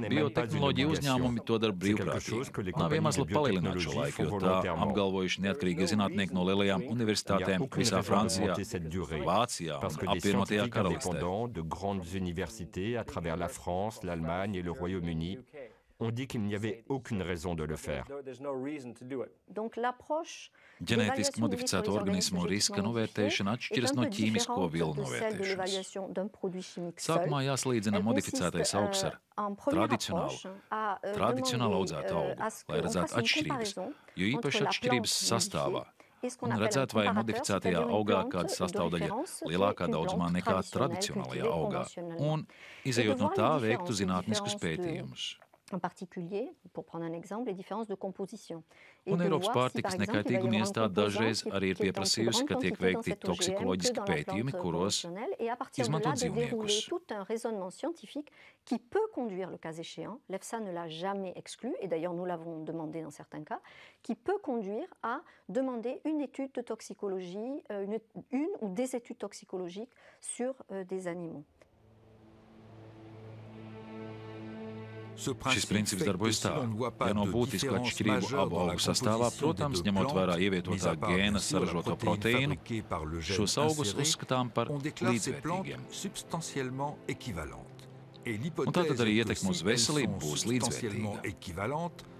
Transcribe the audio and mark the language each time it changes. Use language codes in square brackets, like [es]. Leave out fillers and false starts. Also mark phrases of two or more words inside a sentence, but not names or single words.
[lv] Biotehnoloģiju uzņēmumi to dara brīvprātīgi. Nav iemesla palielināt šo laiku, jo tā apgalvojuši neatkarīgie zinātnieki no lielajām universitātēm visā Francijā, Vācijā un apvienotajā karalistē. [fr] On dit qu'il n'y avait aucune raison de le faire. [lv] Ģenētiski modificēto organismu riska novērtēšana atšķiras no ķīmisko vielu novērtēšanas. Sākumā jāsalīdzina modificētais augs ar tradicionāli audzētu augu, lai redzētu atšķirības, jo īpaši atšķirības sastāvā. Un redzēt, vai modificētajā augā kāda sastāvdaļa lielākā daudzumā nekā tradicionālajā augā. Un, izejot no tā, veiktu zinātniskus pētījumus. [fr] En particulier, pour prendre un exemple, les différences de composition. [lv] Un Eiropas pārtikas nekaitīguma iestāde dažreiz arī ir pieprasījusi, ka tiek veikti toksikoloģiski pētījumi, kuros izmanto dzīvniekus. [fr] Qui peut conduire, le cas échéant, l'EFSA ne l'a jamais exclu, et d'ailleurs nous l'avons demandé dans certains cas, qui peut conduire à demander une étude de toxicologie, une ou des études toxicologiques sur des animaux. [lv] Šis princips darbojas tā, ja nav būtisku atšķirību abu augu sastāvā, protams, ņemot vērā ievietotā gēna saražoto proteīnu, šos augus uzskatām par līdzvērtīgiem. Un tātad arī ietekme uz veselību būs līdzvērtīga.